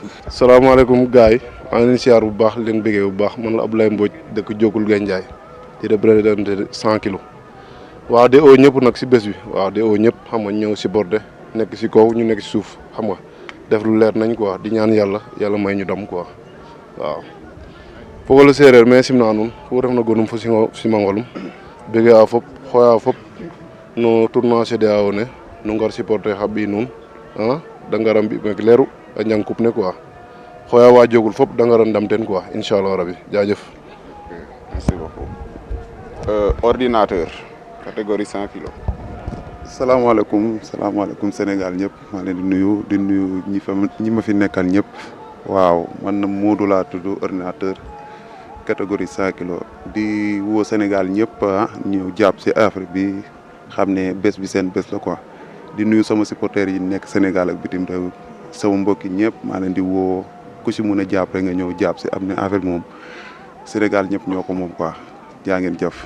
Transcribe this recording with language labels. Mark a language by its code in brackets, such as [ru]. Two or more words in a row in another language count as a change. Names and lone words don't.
[wo] salaamaaleykum gars yi maa ngi leen siyaar bu baax leen bëggee bu baax man la Abdoulaye Mbodj dëkk Jokul Gandiaye di représenté 100 kilos waaw de oo ñëpp nag si bés bi waaw de oo ñëpp xam nga ñëw si borde nekk si kaw ñu nekk si suuf xam nga def lu leer nañ quoi di ñaan yàlla may ñu dam quoi waaw [srr] fogole sereer mais simna nuun fu ref na gonum fo simangolum bëggee a fop xooya fop no tournoi CEDEAO ne nu ngar supporter xa ɓiy nuun da ngara mbi meek leeru a njang coupe ne quoi xooya waa jogul fop da ngara ndam ten quoi [wo] inchallah rabi jaajëf. [fr] merci beaucoup ordinateur catégorie 100 kilos. [wo] salaamaaleykum Sénégal ñëpp maa leen di nuyu ñi ma fi nekkal ñëpp waaw man na Modou laa tudd ordinateur catégorie 100 kilos di woo Sénégal ñëpp ñëw jàpp si Afrique bi xam ne bés bi seen bés la quoi di nuyu sama supporters yi nekk Sénégal ak bitim réew sama mbokki ñëpp maa leen di woo ku si mun a jàpp rek nga ñëw jàpp si am ne affaire moom Sénégal ñëpp ñoo ko moom quoi jaa ngeen jëf.